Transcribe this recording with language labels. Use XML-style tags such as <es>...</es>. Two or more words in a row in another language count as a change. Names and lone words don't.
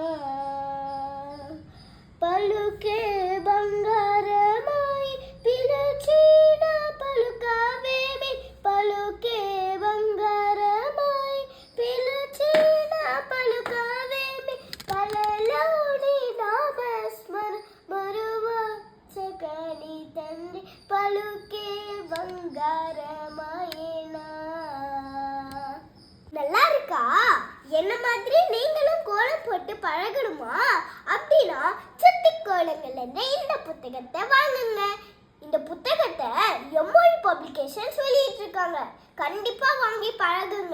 <te>పలుకే బంగారమాయి పిలచిన పలుకావేమి పలుకే బంగారమాయి పిలచిన పలుకావేమి కలలోని నామస్మర మరువ చకని తండ్రి పలుకే బంగారమాయేనా.</te> <ta>நல்லா இருக்கா? என்ன மாதிரி நீங்களும் கோலம் போட்டு பழகணுமா? அப்படின்னா சுட்டி கோலங்கள் என்ற இந்த புத்தகத்தை வாங்குங்க. இந்த புத்தகத்தை எம்மொழி பப்ளிகேஷன்ஸ் வெளியிட்டு இருக்காங்க. கண்டிப்பா வாங்கி பழகுங்க.</ta>